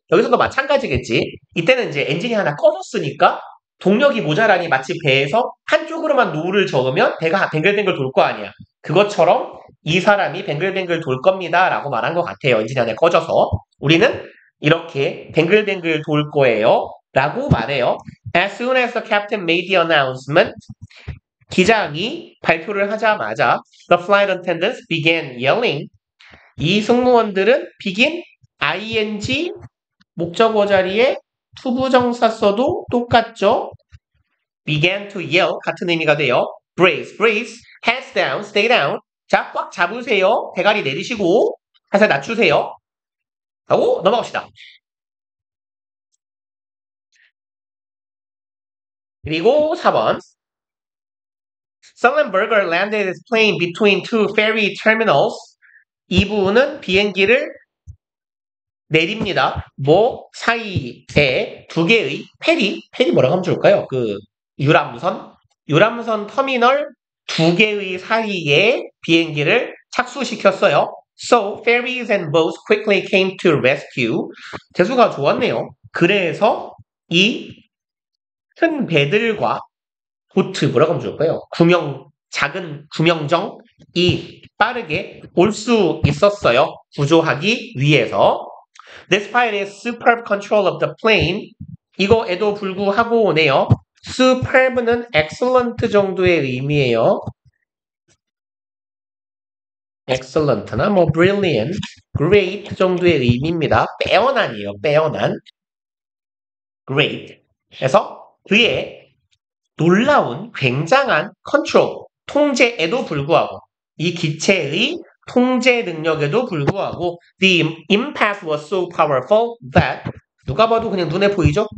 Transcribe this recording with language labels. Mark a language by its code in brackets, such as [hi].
[ko] 여기서도 마찬가지겠지. 이때는 이제 엔진이 하나 꺼졌으니까 동력이 모자라니 마치 배에서 한쪽으로만 노를 저으면 배가 뱅글뱅글 돌 거 아니야. 그것처럼 이 사람이 뱅글뱅글 돌 겁니다. 라고 말한 것 같아요. 엔진이 하나 꺼져서. 우리는 이렇게 뱅글뱅글 돌 거예요. 라고 말해요. [en] As soon as the captain made the announcement, [ko] 기장이 발표를 하자마자 [en] the flight attendants began yelling. [ko] 이 승무원들은 begin, ing, 목적어 자리에 투부정사 써도 똑같죠. [en] began to yell, [ko] 같은 의미가 돼요. [en] brace, brace, hands down, stay down. [ko] 자, 꽉 잡으세요. 대가리 내리시고 자세 낮추세요. 하고 넘어갑시다. 그리고 4번. [en] Sullenberger landed his plane between two ferry terminals. [ko] 이 부분은 비행기를 내립니다. 뭐 사이에 두 개의 페리 뭐라고 하면 좋을까요? 유람선 터미널 두 개의 사이에 비행기를 착수시켰어요. [en] So ferries and boats quickly came to rescue. [ko] 재수가 좋았네요. 그래서 이 큰 배들과 보트 뭐라고 하면 좋을까요? 작은 구명정이 빠르게 올 수 있었어요. 구조하기 위해서. [en] Despite his superb control of the plane, [ko] 이거에도 불구하고 오네요. superb는 excellent 정도의 의미예요. excellent나 뭐 brilliant, great 정도의 의미입니다. 빼어난이에요. 빼어난. great. 그래서 그의 놀라운 굉장한 컨트롤, 통제에도 불구하고 이 기체의 통제 능력에도 불구하고 [en] the impact was so powerful that [ko] 누가 봐도 그냥 눈에 보이죠?